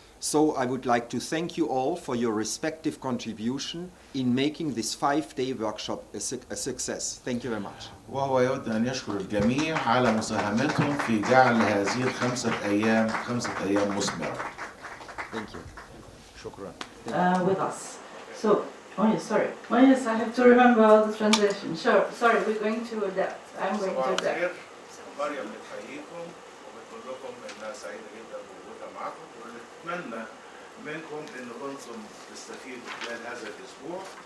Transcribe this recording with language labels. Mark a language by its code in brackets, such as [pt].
[en] So I would like to thank you all for your respective contribution in making this 5-day workshop a success. Thank you very much. [ar] وهو يود أن يشكر الجميع على مساهمتهم في جعل هذه الخمسة أيام مثمرة. [en] Thank you. [ar] شكرا. [en] With us. So, oh yes, sorry. Oh yes, I have to remember the translation. Sure, sorry, we're going to adapt. I'm going to adapt. [ar] مريم بتحييكم وبتقول لكم إنها سعيدة جدا بوجودها معكم ونتمنى منكم إن كنتم تستفيدوا خلال هذا الأسبوع.